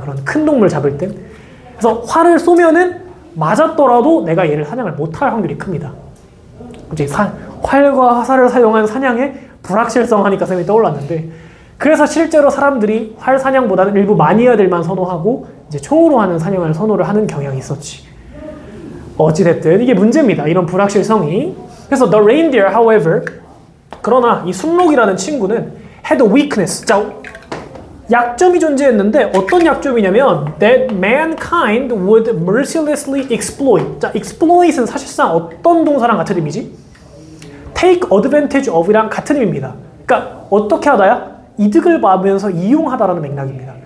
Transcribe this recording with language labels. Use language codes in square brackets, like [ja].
[ko] 그런 큰 동물 잡을 땐. 그래서 활을 쏘면은 맞았더라도 내가 얘를 사냥을 못할 확률이 큽니다. 이제 활과 화살을 사용한 사냥에 불확실성 하니까 쌤이 떠올랐는데, 그래서 실제로 사람들이 활 사냥보다는 일부 마니아들만 선호하고 이제 총으로 하는 사냥을 선호를 하는 경향이 있었지. 어찌됐든 이게 문제입니다. 이런 불확실성이. 그래서 [en] the reindeer, however, [ko] 그러나 이 순록이라는 친구는 [en] had a weakness. [ko] 자, 약점이 존재했는데 어떤 약점이냐면 [en] that mankind would mercilessly exploit. [ko] 자, exploit은 사실상 어떤 동사랑 같은 의미지? [en] take advantage of [ko] 이랑 같은 의미입니다. 그러니까 어떻게 하다야? 이득을 봐면서 이용하다라는 맥락입니다.